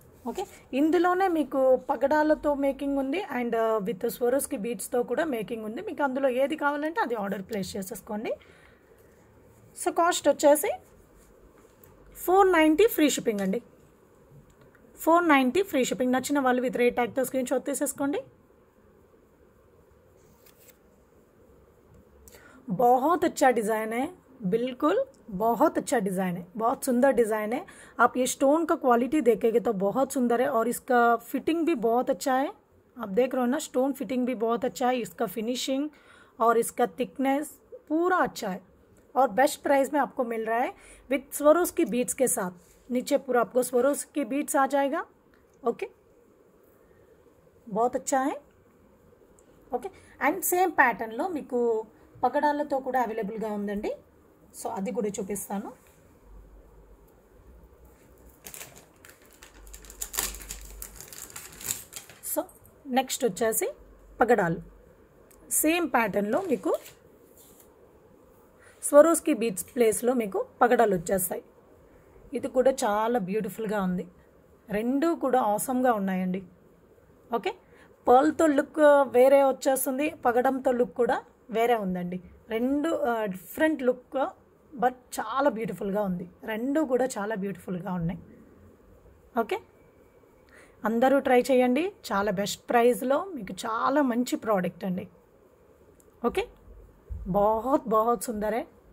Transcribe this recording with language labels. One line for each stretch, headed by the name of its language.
Telugu: Okay, ఇందులోనే మీకు పగడాలతో making ఉంది అండ్ విత్ స్వరోస్కి బీడ్స్తో కూడా మేకింగ్ ఉంది. మీకు అందులో ఏది కావాలంటే అది ఆర్డర్ ప్లేస్ చేసేసుకోండి. సో కాస్ట్ వచ్చేసి 490 ఫ్రీ షిప్పింగ్ అండి. 490 ఫ్రీ షిప్పింగ్. నచ్చిన వాళ్ళు విత్ రేట్ ట్యాగ్తో స్క్రీన్ షాట్ తీసేసుకోండి.
Hindi: बहुत अच्छा डिज़ाइन है, बिल्कुल बहुत अच्छा डिज़ाइन है, बहुत सुंदर डिज़ाइन है. आप ये स्टोन का क्वालिटी देखेंगे तो बहुत सुंदर है और इसका फिटिंग भी बहुत अच्छा है. आप देख रहे हो ना, स्टोन फिटिंग भी बहुत अच्छा है, इसका फिनिशिंग और इसका थिकनेस पूरा अच्छा है और बेस्ट प्राइस में आपको मिल रहा है विथ स्वरोस की बीड्स के साथ. नीचे पूरा आपको स्वरोस की बीड्स आ जाएगा. ओके, बहुत अच्छा है.
Telugu: ఓకే, అండ్ సేమ్ ప్యాటర్న్లో మీకు పగడాలతో కూడా అవైలబుల్గా ఉందండి. సో అది కూడా చూపిస్తాను. సో నెక్స్ట్ వచ్చేసి పగడాలు సేమ్ ప్యాటర్న్లో మీకు స్వరోస్కి బీడ్స్ ప్లేస్లో మీకు పగడాలు వచ్చేస్తాయి. ఇది కూడా చాలా బ్యూటిఫుల్గా ఉంది, రెండు కూడా ఆసమ్గా ఉన్నాయండి. ఓకే, పర్ల్తో లుక్ వేరే వచ్చేస్తుంది, పగడంతో లుక్ కూడా వేరే ఉందండి. రెండు డిఫరెంట్ లుక్ బట్ చాలా బ్యూటిఫుల్గా ఉంది, రెండు కూడా చాలా బ్యూటిఫుల్గా ఉన్నాయి. ఓకే, అందరూ ట్రై చేయండి, చాలా బెస్ట్ ప్రైస్లో మీకు చాలా మంచి ప్రోడక్ట్ అండి.
Hindi: ఓకే, बहुत बहुत
Telugu: సుందర్
Hindi: है.